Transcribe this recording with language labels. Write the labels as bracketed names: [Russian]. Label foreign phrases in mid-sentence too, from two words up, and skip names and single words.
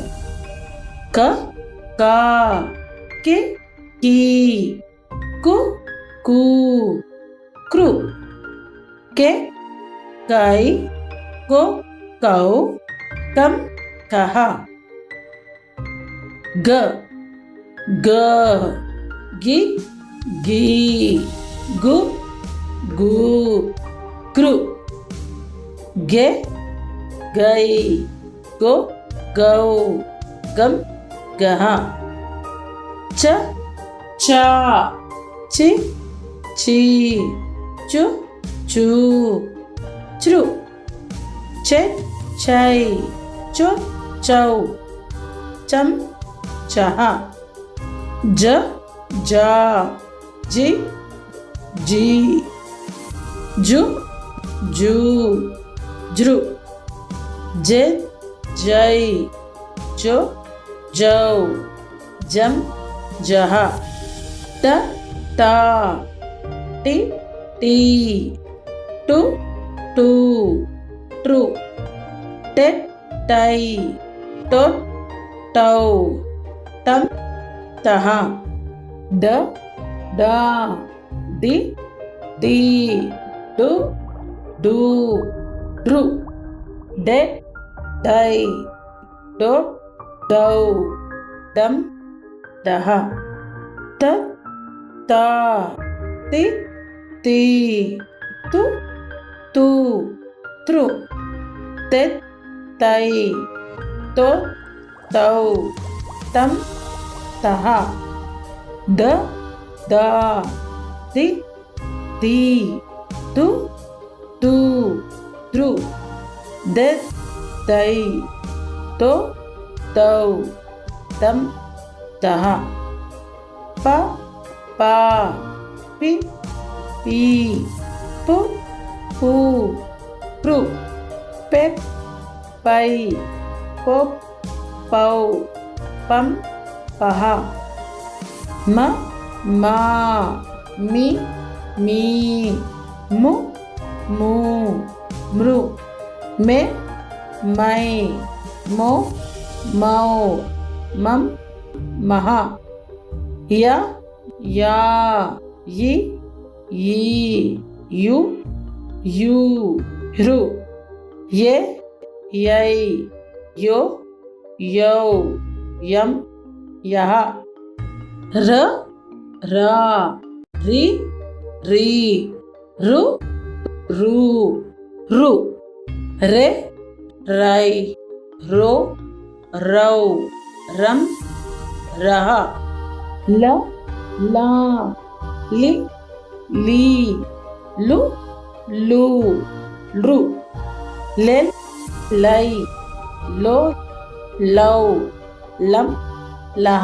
[Hindi] क का, के की, कु कू, क्रू, के काई, को कौ, कम कहा। ग ग गी गी, गु गू, ग्रु, गे गई, गो गौ, गम गहा। च चा, ची ची, चु चू, च्रू, चे छै, चो चौ, चम चहा। ज जा, जी जी, जु जू, ज्रु, जे जय, जो जौ, जम जहा। ट टा, टी टी, टू टू, ट्रू, टे टाई, टो टौ, तम तहा। ड डा, दी दी, डू डू, ड्रू, डे डई, डो डौ, डम दहा। त ता, ती ती, तु तू, त्रु, ते तई, तो तौ, तम तहा। द दा, दी दी, दु दू, द्रु, दे दई, तो तौ, तम तहा। प पा, पी पी, पु पू, प्रू, पे पई, पो पौ, पम पहा। म मा, मी मी, मु मू, मृ, मे मै, मो मौ, मम महा। य या, यी यी, यू यू, ह्रु, ये यै, यो, यौ, यम, यः। र, रा, रि, री, रु, रू, रु। रे, रै, रो, रौ, रम, रः। ल, ला, लि, ली, लु, लू, लृ। लेल, लै, लो, लौ, लं, लः।